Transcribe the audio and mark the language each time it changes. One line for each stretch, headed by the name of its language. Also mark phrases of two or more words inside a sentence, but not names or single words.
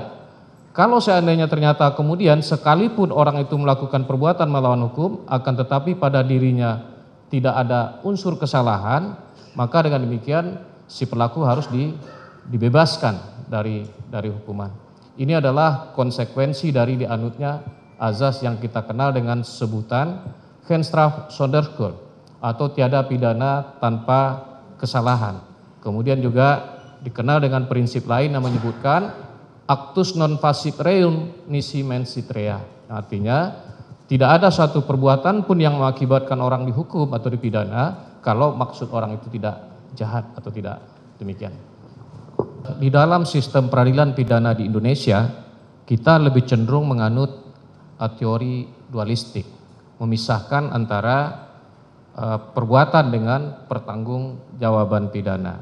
Indonesian: Kalau seandainya ternyata kemudian sekalipun orang itu melakukan perbuatan melawan hukum, akan tetapi pada dirinya tidak ada unsur kesalahan, maka dengan demikian si pelaku harus dibebaskan dari hukuman. Ini adalah konsekuensi dari dianutnya azas yang kita kenal dengan sebutan
Dutch: geen straf zonder schuld
Indonesian: atau tiada pidana tanpa kesalahan. Kemudian juga dikenal dengan prinsip lain yang menyebutkan
Latin: actus non facit reum nisi mensit rea.
Indonesian: Artinya tidak ada satu perbuatan pun yang mengakibatkan orang dihukum atau dipidana kalau maksud orang itu tidak jahat atau tidak demikian. Di dalam sistem peradilan pidana di Indonesia, kita lebih cenderung menganut teori dualistik, memisahkan antara perbuatan dengan pertanggungjawaban pidana.